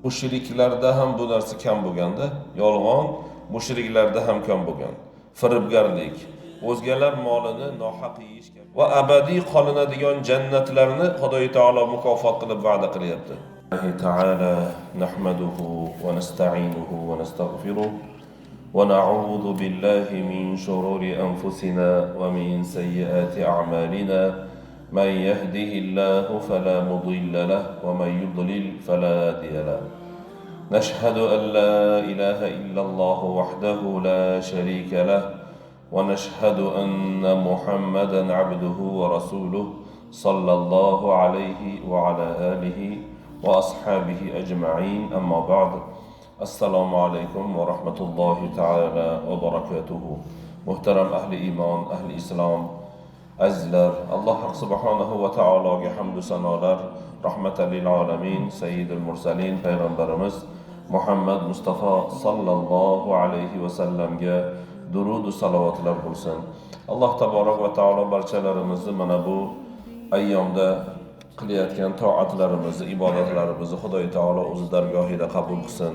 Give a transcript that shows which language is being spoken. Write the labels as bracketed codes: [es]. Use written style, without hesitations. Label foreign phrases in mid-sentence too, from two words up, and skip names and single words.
[uz] Mushriklarda ham bu narsa kam bo'lganda, yolg'on mushriklarda ham kam bo'lgan. Firibgarlik, o'zgalar molini nohaq yeyish va abadiy qolinadigan jannatlarni Xudo taolo mukofot qilib va'da qilyapti. [ar] الله تعالى نحمده ونستعينه ونستغفره ونعوذ بالله من شرور أنفسنا ومن سيئات أعمالنا. من يهده الله فلا مضل له ومن يضلل فلا هادي له. نشهد أن لا إله إلا الله وحده لا شريك له ونشهد أن محمدا عبده ورسوله صلى الله عليه وعلى آله وأصحابه أجمعين. أما بعد، السلام عليكم ورحمة الله تعالى وبركاته. [uz] muhtaram ahli iymon, ahli islom azizlar, Alloh subhanahu va taologa hamd va sanolar, [ar] رحمة للعالمين، سيد المرسلين [uz] payg'ambarimiz Muhammad Mustafa sallallohu alayhi va sallamga durud va salovatlar bo'lsin. Alloh [ar] تبارك وتعالى [uz] barchalarimizni mana bu ayyomda qilayotgan toatlarimizni, ibodatlarimizni Xudo taolo o'z dargohida qabul qilsin.